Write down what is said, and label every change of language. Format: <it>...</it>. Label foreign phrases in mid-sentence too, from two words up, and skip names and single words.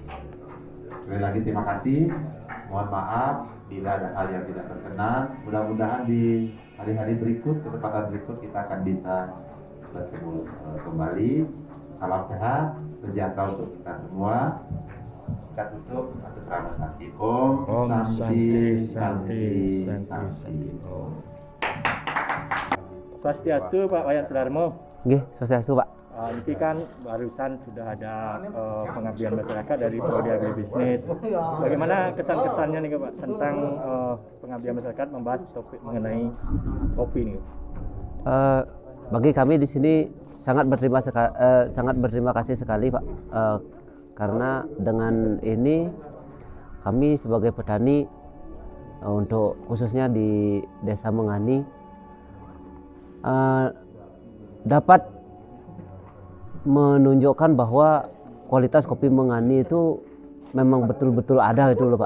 <id>Sekali lagi terima kasih. Mohon maaf bila ada hal yang tidak berkenan. Mudah-mudahan di hari-hari berikut, kesempatan berikut kita akan bisa bertemu kembali. Salam sehat, sejahtera untuk kita semua. Kita tutup satu terama santi.</id> <sa>Om Santi Santi. Om.</sa> <id>Swastiastu Pak Wayan Sudarmo. Nggih, swastiastu Pak. Ini kan barusan sudah ada pengabdian masyarakat dari Prodi Agribisnis. Bagaimana kesan-kesannya nih Pak tentang pengabdian masyarakat membahas topik mengenai kopi nih? Bagi kami di sini sangat berterima kasih sekali Pak, karena dengan ini kami sebagai petani untuk khususnya di Desa Mengani dapat menunjukkan bahwa kualitas kopi Mengani itu memang betul-betul ada gitu loh Pak.</id>